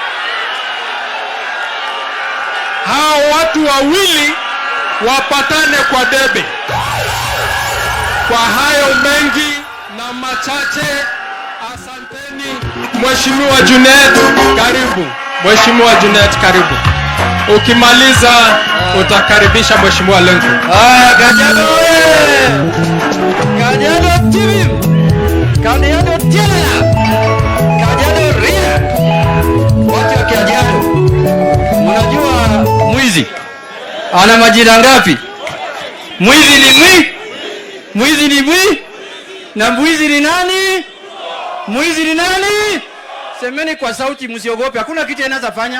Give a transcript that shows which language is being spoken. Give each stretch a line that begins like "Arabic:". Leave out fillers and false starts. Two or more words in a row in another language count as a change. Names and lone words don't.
Swahili: Hao watu wawili wapatane kwa debe. Kwa hayo mengi na machache, asanteni. Mheshimiwa Junet, karibu. Mheshimiwa Junet, karibu. Ukimaliza utakaribisha Mheshimiwa Lenku. Kajiado oye! Kajiado TV! Kajiado tena! Kajiado ria! Watu wa Kajiado, unajua mwizi ana majina ngapi? Mwizi ni na mwizi ni nani? Mwizi ni nani? Semeni kwa sauti, msiogope, hakuna kitu anaweza fanya.